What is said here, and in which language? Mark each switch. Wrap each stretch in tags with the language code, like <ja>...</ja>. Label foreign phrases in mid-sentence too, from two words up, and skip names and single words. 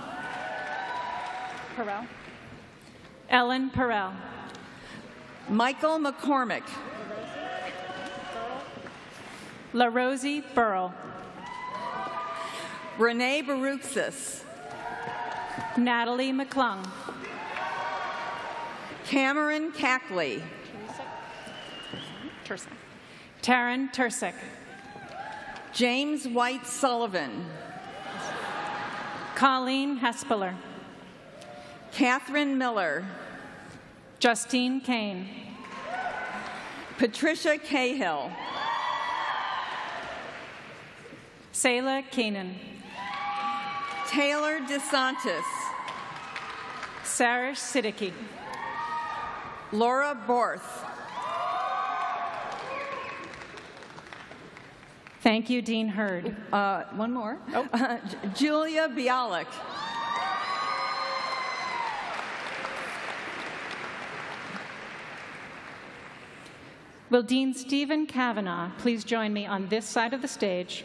<en>Perel. Ellen Perel. Michael McCormick. La Rosie Burrell. Renee Baruxis. Natalie McClung. Cameron Cackley. Taryn Tursick. James White Sullivan. Colleen Hespeler. Catherine Miller. Justine Kane. Patricia Cahill. Sayla Keenan. Taylor DeSantis. Sarah Siddiqui. Laura Borth. Thank you, Dean Hurd. One more. Julia Bialik. Will Dean Stephen Kavanaugh please join me on this side of the stage?</en>